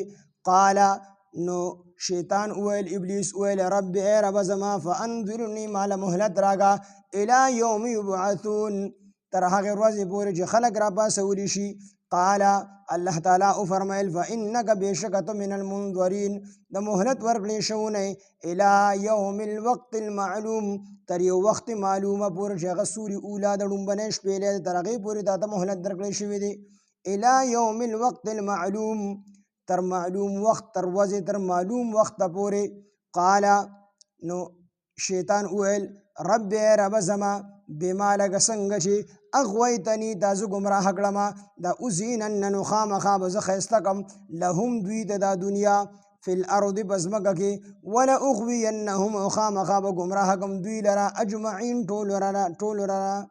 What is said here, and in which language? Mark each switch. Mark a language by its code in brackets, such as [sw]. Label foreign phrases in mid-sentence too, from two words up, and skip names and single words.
[ps] قال نو شیطان ویل ابلیس ویل رب ای رب زما فانظرنی مال مهلت راکا [ar] الی یوم یبعثون [ps] تر هغې ورځې پورې چې خلک را پاسولی شي. [ar] قال الله تعالی [ps] فرمایل فانک بېشکه ته [ar] من المنظرین [ps] د مهلت ورکړې شوی [ar] الی یوم الوقت المعلوم [ps] تر یو وخت معلومه پورې چې هغه سوري اولا د ډومبنۍ شپېلې تر هغې پورې تا ته مهلت درکړی شوی دی [ar] الی یوم الوقت المعلوم [ps] تر معلوم وخت تر ورځې تر معلوم وخته پورې. قال نو شیطان وویل رب ای رب زما بما لکه څنګه چې اغویتنی دا زه ګمراه کړمه دا ازینن نو خامخا به زه ښایسته کړم لهم دوی ته دا دنیا [ar] فی الارض [ps] په ځمکه کې ولاغوینهم او خامخا به ګمراه کړم دوی لره اجمعین ټولو لره